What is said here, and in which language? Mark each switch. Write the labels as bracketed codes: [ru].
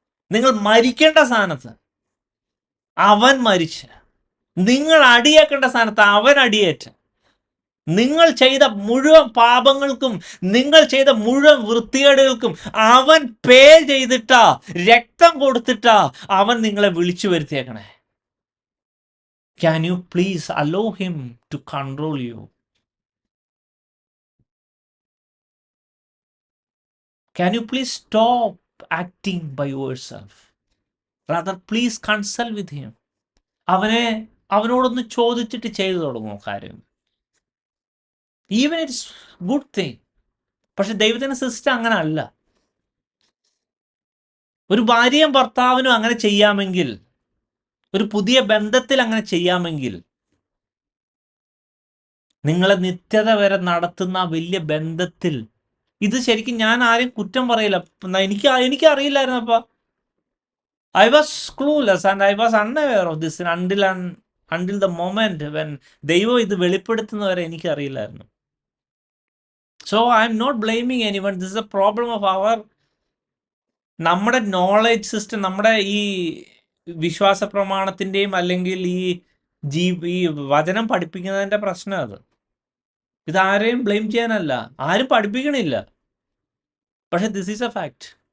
[ml] നിങ്ങൾ മരിക്കേണ്ട സ്ഥാനത്ത് അവൻ മരിച്ച്, നിങ്ങൾ അടിയേക്കേണ്ട സ്ഥാനത്ത് അവൻ അടിയേറ്റ്, നിങ്ങൾ ചെയ്ത മുഴുവൻ പാപങ്ങൾക്കും നിങ്ങൾ ചെയ്ത മുഴുവൻ വൃത്തികേടുകൾക്കും അവൻ പേ ചെയ്തിട്ടാ, രക്തം കൊടുത്തിട്ടാ അവൻ നിങ്ങളെ വിളിച്ചു വരുത്തിയേക്കണേ. [en] Can you please allow him to control you? Can you please stop acting by yourself? Rather, please consult with him. [ml] അവനോടൊന്ന് ചോദിച്ചിട്ട് ചെയ്തു തുടങ്ങുമോ കാര്യം. [en] Even it's good thing. [ml] പക്ഷെ ദൈവത്തിന്റെ സിസ്റ്റം അങ്ങനെ അല്ല. ഒരു ഭാര്യയും ഭർത്താവിനും അങ്ങനെ ചെയ്യാമെങ്കിൽ, ഒരു പുതിയ ബന്ധത്തിൽ അങ്ങനെ ചെയ്യാമെങ്കിൽ, നിങ്ങളെ നിത്യത വരെ നടത്തുന്ന വലിയ ബന്ധത്തിൽ ഇത് ശരിക്കും ഞാൻ ആരെയും കുറ്റം പറയില്ല. എനിക്ക് അറിയില്ലായിരുന്നപ്പ. [en] I was clueless and I was unaware of this until the moment when [ml] ദൈവം ഇത് വെളിപ്പെടുത്തുന്നവരെ എനിക്ക് അറിയില്ലായിരുന്നു. [en] So I am not blaming anyone. This is a problem of [ml] നമ്മുടെ നോളജ് സിസ്റ്റം, നമ്മുടെ ഈ വിശ്വാസ പ്രമാണത്തിൻ്റെയും അല്ലെങ്കിൽ ഈ വചനം പഠിപ്പിക്കുന്നതിൻ്റെ പ്രശ്നം അത്. ഇതാരെയും ബ്ലെയിം ചെയ്യാനല്ല, ആരും പഠിപ്പിക്കണില്ല. പക്ഷെ [en] This is a fact.